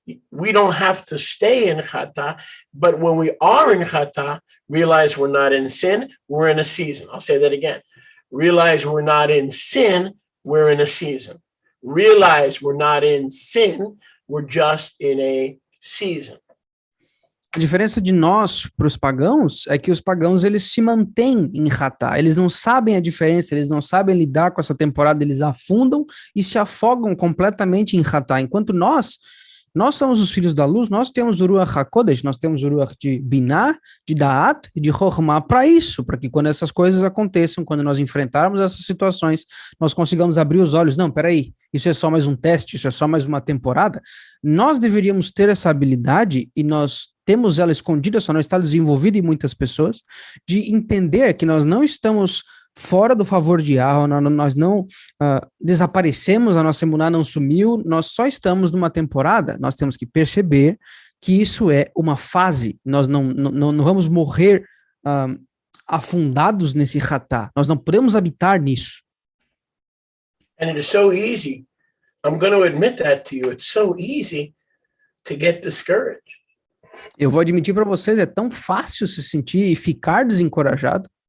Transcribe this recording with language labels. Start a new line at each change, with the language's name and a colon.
English: We don't have to stay in chata, but when we are in chata, realize we're not in sin, we're in a season. I'll say that again. Realize we're not in sin, we're in a season. Realize we're not in sin, we're just in a season.
Portuguese: A diferença de nós para os pagãos é que os pagãos, eles se mantêm em Ratá, eles não sabem a diferença, eles não sabem lidar com essa temporada, eles afundam e se afogam completamente em Ratá, enquanto nós somos os filhos da luz, nós temos o Ruach HaKodesh, nós temos o Ruach de Binah, de Da'at e de Chokhmah para isso, para que quando essas coisas aconteçam, quando nós enfrentarmos essas situações, nós consigamos abrir os olhos. Não, peraí, isso é só mais um teste, isso é só mais uma temporada. Nós deveríamos ter essa habilidade, e nós temos ela escondida, só não está desenvolvida em muitas pessoas, de entender que nós não estamos fora do favor de Yahweh, nós não desaparecemos, a nossa emuná não sumiu, nós só estamos numa temporada. Nós temos que perceber que isso é uma fase, nós não vamos morrer afundados nesse ratá, nós não podemos habitar nisso.
English: And it is so easy, I'm going to admit that to you, it's so easy to get discouraged.
Portuguese: Eu vou admitir para vocês, é tão fácil se sentir e ficar desencorajado.